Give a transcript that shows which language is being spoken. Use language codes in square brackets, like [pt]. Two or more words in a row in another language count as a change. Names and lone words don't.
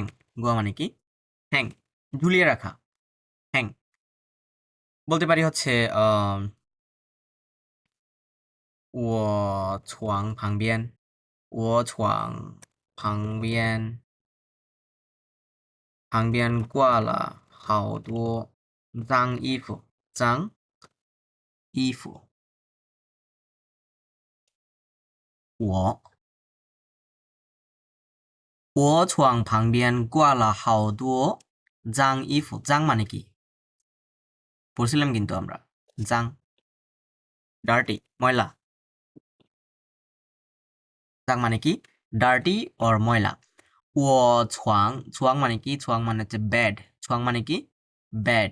[bn] গোয়া মানে কি হ্যাং, ঝুলিয়ে রাখা, হ্যাং। বলতে পারি হচ্ছে [zh] 我床旁边，我床旁边挂了好多脏衣服，脏衣服。我床旁边挂了好多脏衣服，脏 [bn] মানে কি পড়ছিলাম কিন্তু আমরা,脏ডার্টি ময়লা,脏মানে কি ডার্টি অর ময়লা। [zh] 我床, [bn] ছুয়াং মানে কি, ছুয়াং মানে হচ্ছে বেড, ছুয়াং মানে কি বেড।